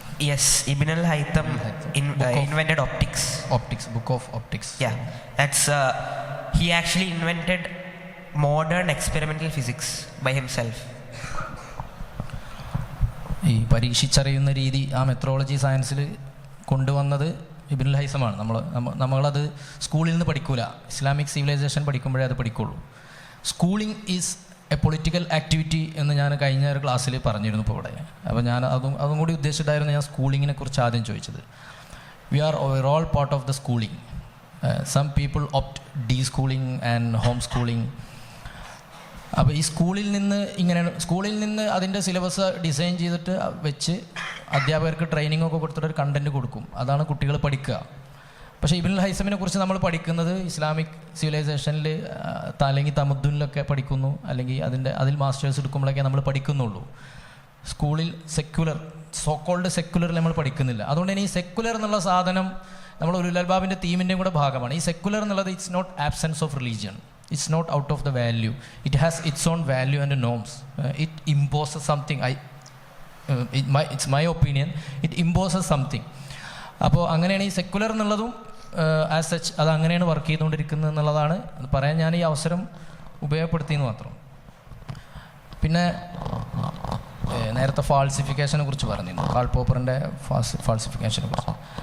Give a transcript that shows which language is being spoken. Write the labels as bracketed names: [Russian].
[English] Yes, Ibn al-Haytham invented optics. Book of optics. Yeah, that's he actually invented modern experimental physics by himself. [Malayalam] ഈ പരീക്ഷിച്ചറിയുന്ന രീതി ആ metrology സയൻസിൽ കൊണ്ടുവന്നത് ഇബ്നുൽ ഹൈസമാണ്. നമ്മളത് സ്കൂളിൽ നിന്ന് പഠിക്കൂല, ഇസ്ലാമിക് സിവിലൈസേഷൻ പഠിക്കുമ്പോഴേ അത് പഠിക്കുള്ളൂ. [English] schooling is a political activity [Malayalam] എന്ന് ഞാൻ കഴിഞ്ഞ ഒരു ക്ലാസ്സിൽ പറഞ്ഞിരുന്നു ഇപ്പോൾ ഇവിടെ. അപ്പോൾ ഞാൻ അതും കൂടി ഉദ്ദേശിച്ചിട്ടായിരുന്നു ഞാൻ സ്കൂളിങ്ങിനെ കുറിച്ച് ആദ്യം ചോദിച്ചത്. [English] We are all part of the schooling. Some people opt deschooling and home schooling. [Malayalam] അപ്പോൾ ഈ സ്കൂളിൽ നിന്ന് അതിൻ്റെ സിലബസ് ഡിസൈൻ ചെയ്തിട്ട് വെച്ച് അധ്യാപകർക്ക് ട്രെയിനിങ് ഒക്കെ കൊടുത്തിട്ട് ഒരു കണ്ടൻറ്റ് കൊടുക്കും. അതാണ് കുട്ടികൾ പഠിക്കുക. പക്ഷേ ഇബ്നുൽ ഹൈസമിനെ കുറിച്ച് നമ്മൾ പഠിക്കുന്നത് ഇസ്ലാമിക് സിവിലൈസേഷനിൽ അല്ലെങ്കിൽ തമദ്ദുനിലൊക്കെ പഠിക്കുന്നു, അല്ലെങ്കിൽ അതിൽ മാസ്റ്റേഴ്സ് എടുക്കുമ്പോഴൊക്കെ നമ്മൾ പഠിക്കുന്നുള്ളൂ. സ്കൂളിൽ സോക്കോൾഡ് സെക്യുലറിൽ നമ്മൾ പഠിക്കുന്നില്ല. അതുകൊണ്ട് തന്നെ ഈ സെക്യുലർ എന്നുള്ള സാധനം നമ്മൾ ഉലുൽ അൽബാബിൻ്റെ തീമിൻ്റെയും കൂടെ ഭാഗമാണ്. ഈ സെക്യുലർ എന്നുള്ളത് [English] It's not absence of religion, it's not out of the value, it has its own value and norms. It imposes something. It's my opinion, it imposes something. [Malayalam] അപ്പോൾ അങ്ങനെയാണ് ഈ സെക്കുലർ എന്നുള്ളതും ആസ് സച്ച് അത് അങ്ങനെയാണ് work ചെയ്തുകൊണ്ടിരിക്കുന്നത് എന്നുള്ളതാണ് പറയാൻ ഞാൻ ഈ അവസരം ഉപയോഗപ്പെടുത്തിയെന്ന് മാത്രം. പിന്നെ നേരത്തെ ഫാൾസിഫിക്കേഷനെ കുറിച്ച് പറഞ്ഞിരുന്നു, കാൾ പോപ്പറിൻ്റെ ഫാൾസിഫിക്കേഷനെ കുറിച്ച്.